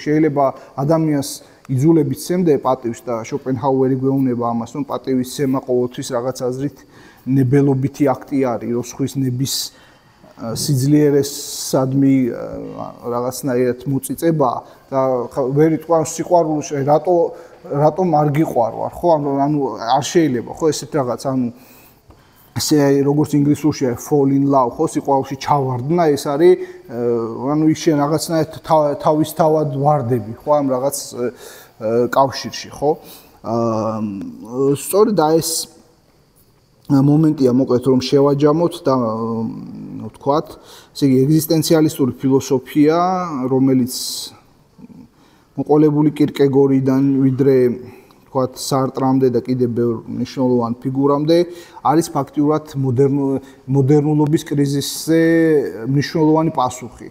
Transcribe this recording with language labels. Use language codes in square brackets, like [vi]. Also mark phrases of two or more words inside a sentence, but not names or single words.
[ka] შეიძლება ადამიანს იძულებით სცემდა პატივს და შოპენჰაუერი გვეუბნება ამას, რომ პატივის ცემა ყოველთვის რაღაც აზრით ნებელობითი აქტი არის, რომ სხვის ნების სიძლიერესადმი რაღაცნაირად მოწიწება და ვერ იტყვა სიყვარულს რატომ არ გიყვარვარ, ხო? ანუ არ შეიძლება, ხო ესეთ რაღაც, ანუ ესე როგორც ინგლისურში [en] fall in love, [ka] ხო, სიყვარულში ჩავარდნა, ეს არის ანუ ის შენ რაღაცნაირად თავისთავად ვარდები, ხო, ამ რაღაც კავშირში, ხო? სწორედ ეს მომენტია მოკლედ რომ შევაჯამოთ და ვთქვათ, ესე იგი ეგზისტენციალისტური ფილოსოფია, რომელიც მოყოლებული კირკეგორიდან ვიდრე თქვათ სარტრამდე და კიდევ ბევრ მნიშვნელოვან ფიგურამდე არის ფაქტიურად მოდერნულობის კრიზისზე მნიშვნელოვანი პასუხი.